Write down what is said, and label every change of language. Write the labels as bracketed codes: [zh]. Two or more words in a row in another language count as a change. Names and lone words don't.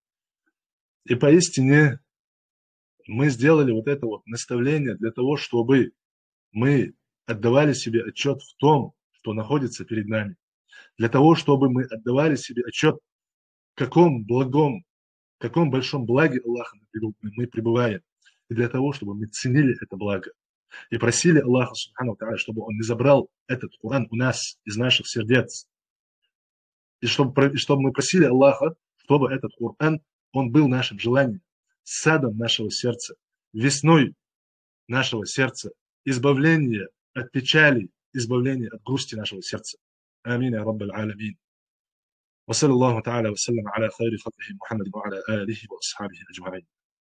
[ru] И поистине мы сделали вот это вот наставление для того, чтобы мы отдавали себе отчет в том, что находится перед нами. Для того, чтобы мы отдавали себе отчет, в каком большом благе Аллаха мы пребываем. И для того, чтобы мы ценили это благо. И просили Аллаха, [ar] سبحانه وتعالى, [ru] чтобы Он не забрал этот Коран у нас, из наших сердец. и чтобы мы просили Аллаха, чтобы этот Коран, он был нашим желанием, садом нашего сердца, весной нашего сердца, избавление от печали, избавление от грусти нашего сердца. [ar] آمين يا رب العالمين. وصلى الله تعالى وسلم على خير خلقه محمد وعلى آله وأصحابه أجمعين.